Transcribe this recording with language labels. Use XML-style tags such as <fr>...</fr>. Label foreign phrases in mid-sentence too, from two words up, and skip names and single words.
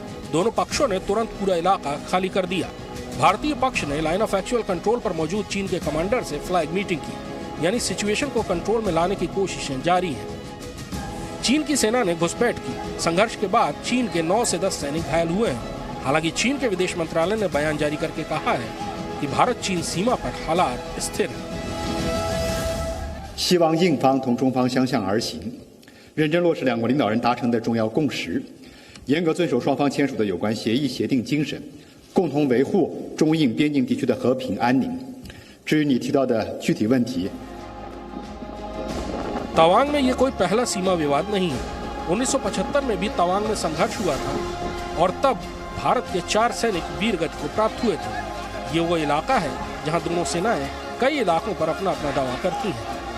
<hi>दोनों पक्षों ने तुरंत पूरा इलाका खाली कर दिया। भारतीय पक्ष ने</hi> <en>line of actual control</en> <hi>पर मौजूद चीन के कमांडर से</hi> <en>flag meeting</en> <hi>की, यानी सिचुएशन को कंट्रोल में लाने की कोशिशें जारी हैं। चीन की सेना ने घुसपैठ की। संघर्ष के बाद चीन के 9 से 10 सैनिक घायल हुए हैं। हालांकि चीन के विदेश मंत्रालय ने बयान जारी करके कहा है कि भारत चीन सीमा पर हालात स्थिर हैं।</hi> <zh>希望印方同中方相向而行，认真落实两国领导人达成的重要共识，严格遵守双方签署的有关协议协定精神，共同维护中印边境地区的和平安宁。至于你提到的具体问题，</zh> <hi>तवांग में ये कोई पहला सीमा विवाद नहीं है। 1975 में भी तवांग में संघर्ष हुआ था और तब भारत के 4 सैनिक वीरगति को प्राप्त हुए थे। ये वो इलाका है जहां दोनों सेनाएं कई इलाकों पर अपना अपना दावा करती हैं।</hi>